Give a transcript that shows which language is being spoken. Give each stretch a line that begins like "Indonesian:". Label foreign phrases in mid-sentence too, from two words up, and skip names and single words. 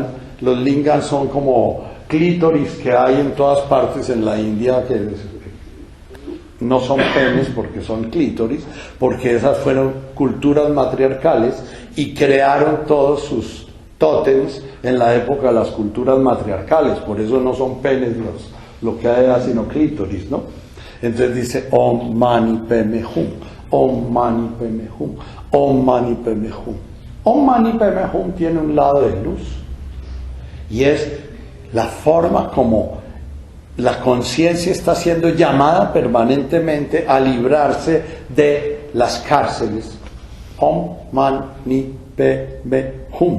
Spanish: Los lingam son como clítoris que hay en todas partes en la India, que no son penes porque son clítoris, porque esas fueron culturas matriarcales y crearon todos sus tótems en la época de las culturas matriarcales. Por eso no son penes lo que hay, sino clítoris, ¿no? Entonces dice:
Sanskrit: Om Mani Padme Hum, Om Mani Padme Hum, Om Mani Padme Hum. Om Mani Padme Hum
Spanish: tiene un lado de luz, y es la forma como la conciencia está siendo llamada permanentemente a librarse de las cárceles.
Sanskrit: Om Mani Padme Hum.